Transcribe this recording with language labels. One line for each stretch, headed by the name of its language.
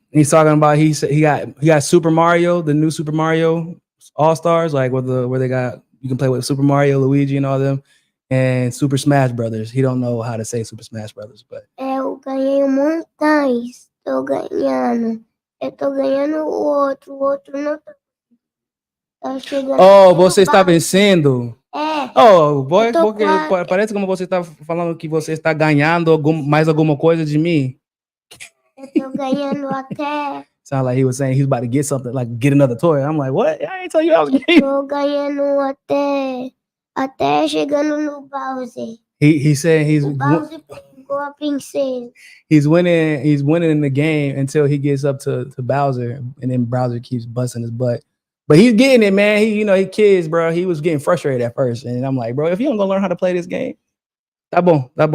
English: He's talking about he got Super Mario, the new Super Mario All Stars, like where they got you can play with Super Mario, Luigi, and all them, and Super Smash Brothers. He don't know how to say Super Smash Brothers, but
Portuguese: Eu ganhei montanhas. Tô ganhando. Eu tô ganhando o outro não tá chegando. Oh, você está vencendo? É.
English: Oh, boy,
Portuguese: porque parece como você está falando que você está ganhando mais alguma coisa de mim. Eu tô ganhando até.
English: Sound like he was saying he's about to get something, like get another toy. I'm like, what? I ain't tell you I was getting.
Portuguese: Tô ganhando até chegando no Bowser.
English: He said
Portuguese: O Bowser pegou a princesa.
English: He's winning in the game until he gets up to Bowser, and then Bowser keeps busting his butt. But he's getting it, man. He kids, bro. He was getting frustrated at first, and I'm like, bro, if you don't go learn how to play this game,
Portuguese: tá bom.